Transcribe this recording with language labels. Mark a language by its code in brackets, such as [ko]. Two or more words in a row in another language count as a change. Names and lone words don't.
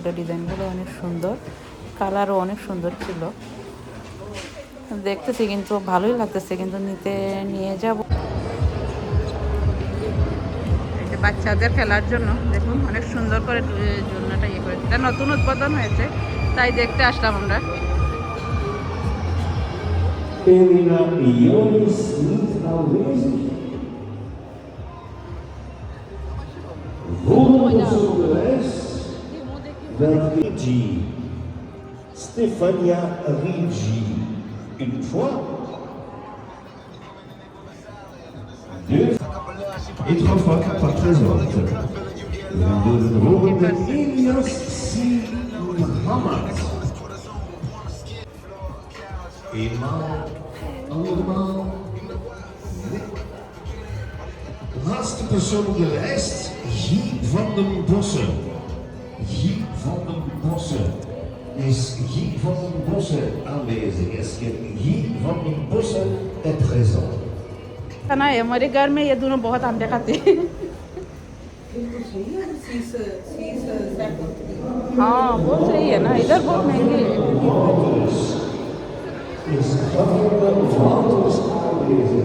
[bn] ডিজাইনগুলো অনেক সুন্দর, কালারও অনেক সুন্দর ছিল দেখতেছি, কিন্তু ভালোই লাগতেছে, কিন্তু নিয়ে যাব। বাচ্চাদের খেলার জন্য দেখুন অনেক সুন্দর করে জন্যটা ইয়ে করেছে, এটা নতুন উদ্বোধন হয়েছে, তাই দেখতে আসলাম আমরা। [nl] Elina Ionis niet aanwezig. Volgende op de lijst, Rigi. Stefania Rigi. [fr] Une fois. Deux. Et trois fois par présente. [nl] De volgende Elias C. Muhammad. Eenmaal, allemaal. Laatste persoon op de lijst, Guy van den Bossen. Guy van den Bossen. Is Guy van den Bossen aanwezig? [fr] Est-ce que Guy van den Bossen est présent? [hi] खाना है हमारे घर में, ये दोनों बहुत अंडे खाते हैं। हाँ बहुत सही है ना, इधर बहुत महंगे है। [nl] Is Gabriel Valters aanwezig?